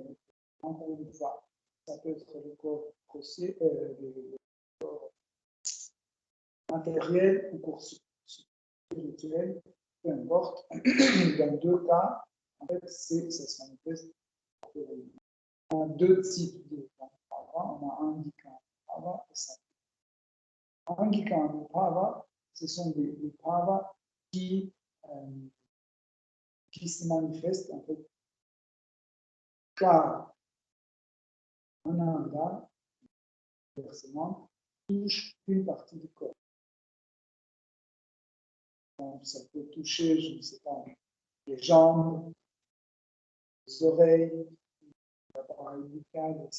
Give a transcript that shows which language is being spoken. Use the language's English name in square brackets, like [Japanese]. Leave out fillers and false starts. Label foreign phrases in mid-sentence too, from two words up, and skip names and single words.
[French] Encore une fois, ça peut être le corps grossier, le corps matériel ou corps spirituel, peu importe. Dans deux cas, en fait, ça se manifeste. On a deux types de bhava. On a angika bhava et sattva. Angika bhava, ce sont des bhavas qui se manifestent en fait car Ananda, forcément, touche une partie du corps. Donc, ça peut toucher, je ne sais pas, les jambes, les oreilles, l'appareil buccal, etc.